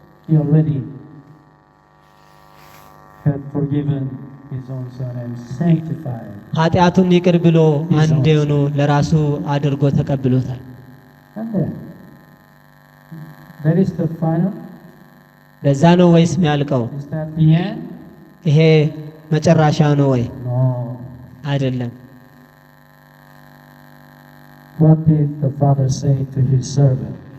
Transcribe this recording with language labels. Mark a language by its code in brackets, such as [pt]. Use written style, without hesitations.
[en] He already had forgiven his own son and sanctified. [am] ኃጢአቱን ይቅር ብሎ አንዴ ሆኖ ለራሱ አድርጎ ተቀብሎታል። [en] And then, that is the final. [am] ለዛ ነው ወይስ የሚያልቀው? [en] Is that the end? [am] ይሄ መጨረሻ ነው ወይ? [en] No. [am] አይደለም። [en] What did the Father say to his servant?